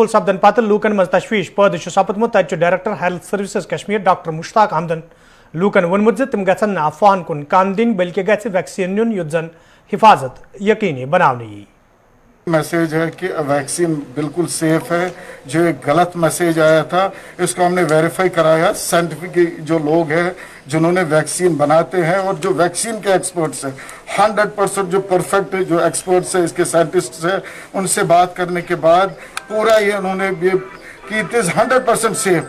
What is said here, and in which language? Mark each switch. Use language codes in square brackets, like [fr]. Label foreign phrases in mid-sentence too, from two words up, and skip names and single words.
[ks] सपदन पत लूकन मज तशवीश पैद सपदमुत तत [en] director health services [ks] कश्मीर डॉक्टर मुश्ताक अहमदन लूकन वोनमुत तिम गन अफवाहन कुन कान दिन बल्कि गि वैक्सीन नुन युत जन हिफाजत यकीनी बनाने यी। [hi] मैसेज है कि वैक्सीन बिल्कुल सेफ है। जो एक गलत मैसेज आया था इसको हमने वेरीफाई कराया। साइंटिफिक जो लोग हैं जिन्होंने वैक्सीन बनाते हैं और जो वैक्सीन के एक्सपर्ट्स हैं 100% जो परफेक्ट जो एक्सपर्ट्स हैं इसके साइंटिस्ट्स हैं उनसे बात करने के बाद पूरा ये उन्होंने कि [en] it is 100% safe.